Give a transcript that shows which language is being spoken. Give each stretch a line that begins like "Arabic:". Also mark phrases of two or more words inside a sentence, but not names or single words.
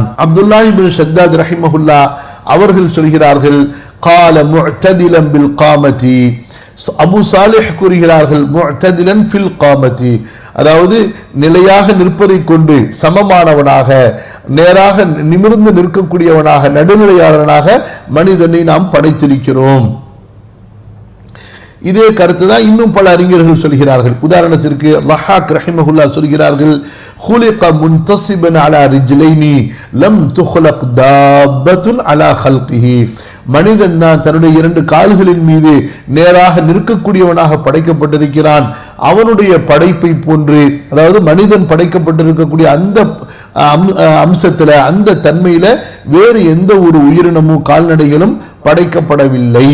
Tamil: அப்துல்லா இப்னு ஷத்தாத் ரஹிமஹுல்லா அவர்கள் சொல்கிறார்கள்,
Arabic: قال معتدلا في القامة,
Tamil: அபு சாலிஹ் கூறுகிறார்கள்,
Arabic: معتدلا في القامة,
Tamil: அதாவது நிலையாக நிற்பதை கொண்டு சமமானவனாக நேராக நிமிர்ந்து நிற்கக்கூடியவனாக நடுநிலையாளனாக மனிதனை நாம் படைத்திருக்கிறோம். இதே கருத்து தான் இன்னும் பல அறிஞர்கள் சொல்கிறார்கள். உதாரணத்திற்கு லஹாக் ரஹிமஹுல்லா சொல்கிறார்கள்,
Arabic: خلق منتصبا على رجلين لم تخلق دابة على خلقه,
Tamil: மனிதன் தான் தன்னுடைய 2 கால்களின் மீது நேராக நிற்கக்கூடியவனாக படைக்கப்பட்டிருக்கிறான். அவனுடைய படைப்பை போன்று, அதாவது மனிதன் படைக்கப்பட்டிருக்கக்கூடிய அந்த அம்சத்துல அந்த தன்மையில வேறு எந்த ஒரு உயிரினமும் கால்நடைகளும் படைக்கப்படவில்லை.